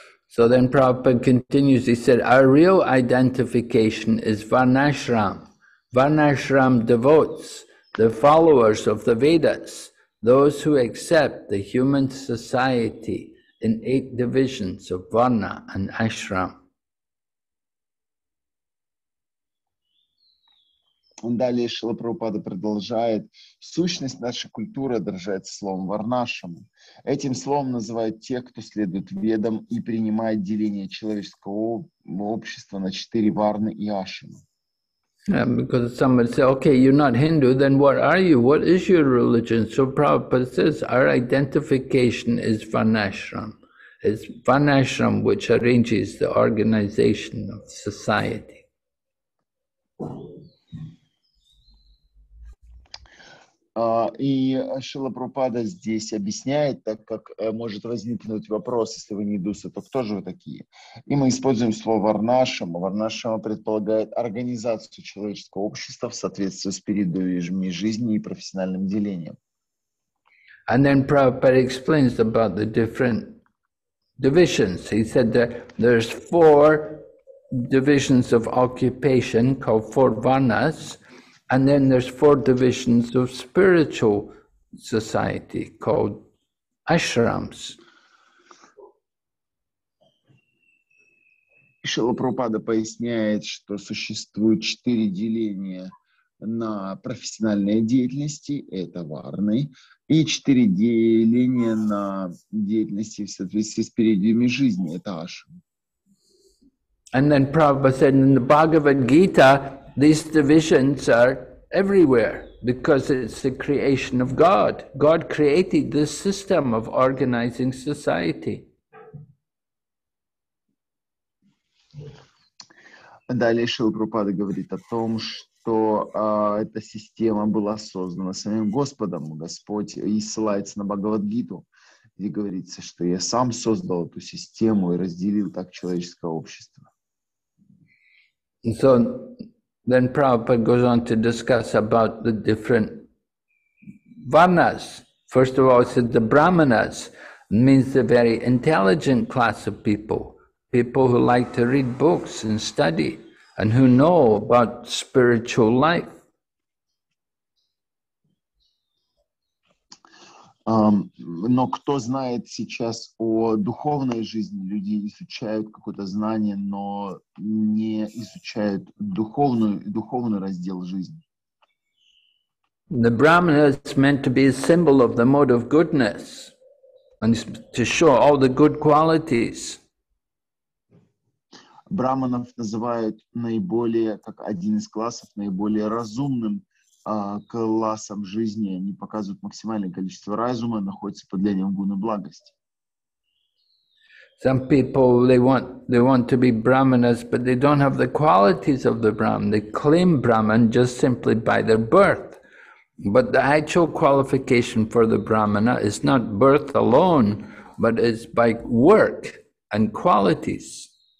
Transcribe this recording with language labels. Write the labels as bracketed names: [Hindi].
[English] So then Prabhupada continues, he said, our real identification is Varnashram. Varnashram devotes, the followers of the Vedas, those who accept the human society in 8 divisions of Varna and Ashram. [Russian] Далее Шрила Прабхупада продолжает. Сущность нашей культуры отражается словом варнашрама. Этим словом называют тех, кто следует ведам и принимает деление человеческого общества на 4 варны и ашрамы. [English] Because somebody say, okay, you're not Hindu, then what are you? What is your religion? So Prabhupada says our identification is Varnashram. It's Varnashram which arranges the organization of society. [Russian] И Шрила Прабхупада здесь объясняет, так как может возникнуть вопрос, если вы не индусы, то кто же вы такие? И мы используем слово варнашрама. Варнашрама предполагает организацию человеческого общества в соответствии с периодами жизни и профессиональным делением. [English] And then Prabhupada explains about the different divisions. He said that there's 4 divisions of occupation called 4 varnas. And then there's 4 divisions of spiritual society called ashrams. [Russian] Шрила Прабхупада поясняет, что существует 4 деления на профессиональные деятельности, это варны, и 4 деления на деятельности в соответствии с периодами жизни, это ашрам. [English] And then Prabhupada said in the Bhagavad Gita, these divisions are everywhere because it's the creation of God. God created this system of organizing society. [Russian] Далее Шрила Прабхупада говорит о том, что эта система была создана самим Господом. Господь и ссылается на Бхагавад-гиту, где говорится, что я сам создал эту систему и разделил так человеческое общество. [English] And so then Prabhupada goes on to discuss about the different varnas. First of all, it said the brahmanas means the very intelligent class of people, people who like to read books and study and who know about spiritual life. [Russian] Но кто знает сейчас о духовной жизни? Люди изучают какое-то знание, но не изучают духовный раздел жизни. The Brahmana is meant to be a symbol of the mode of goodness and to show all the good qualities. Браманов называют наиболее, как один из классов, наиболее разумным классом жизни. Они показывают максимальное количество разума, находятся под влиянием гуны благости. [English] Some people, they want to be Brahmanas, but they don't have the qualities of the Brahman. They claim Brahman just simply by their birth. But the actual qualification for the Brahmana is not birth alone, but it's by work and qualities.